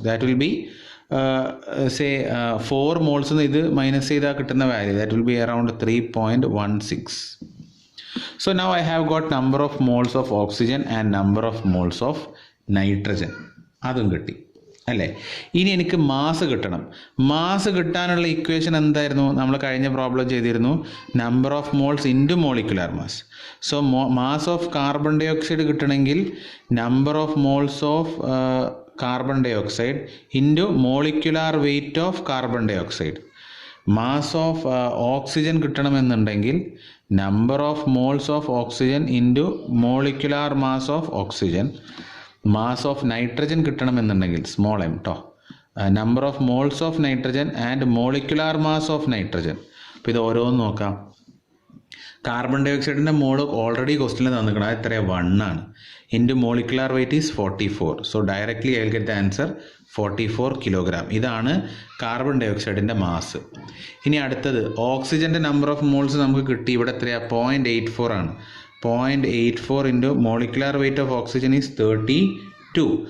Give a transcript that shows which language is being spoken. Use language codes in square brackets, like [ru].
[en] That will be say 4 moles [ml] ഇത് minus ചെയ്താൽ കിട്ടുന്ന value, [en] that will be around 3.16. So now I have got number of moles of oxygen and number of moles of nitrogen. [ml] അതും കിട്ടി അല്ലേ? ഇനി എനിക്ക് mass കിട്ടണം. Mass കിട്ടാനുള്ള ഇക്വേഷൻ എന്തായിരുന്നു? നമ്മൾ കഴിഞ്ഞ പ്രോബ്ലം ചെയ്തിരുന്നു, number of moles into molecular mass. [en] So mass of carbon dye oxide കിട്ടണമെങ്കിൽ number of moles of carbon dye oxide into molecular weight of carbon dye oxide. Mass of oxygen കിട്ടണമെന്നുണ്ടെങ്കിൽ number of moles of oxygen into molecular mass of oxygen. Mass of nitrogen കിട്ടണമെന്നുണ്ടെങ്കിൽ small M ട്ടോ, number of moles of nitrogen and molecular mass of nitrogen. [ml] അപ്പോൾ ഇത് ഓരോന്ന് നോക്കാം. Carbon dye ഓക്സൈഡിൻ്റെ മോൾ already ക്വസ്റ്റിനിൽ തന്നിക്കണം, അത് എത്രയാണ്? 1 ആണ്. [en] Into molecular weight is 44. So directly I will get the answer 44 kilogram. [ml] ഇതാണ് കാർബൺ ഡൈ ഓക്സൈഡിൻ്റെ മാസ്. ഇനി അടുത്തത് ഓക്സിജൻ്റെ നമ്പർ ഓഫ് മോൾസ് നമുക്ക് കിട്ടി. ഇവിടെ എത്രയാണ്? 0.84 ആണ്. [en] 0.84 into molecular weight of oxygen is 32.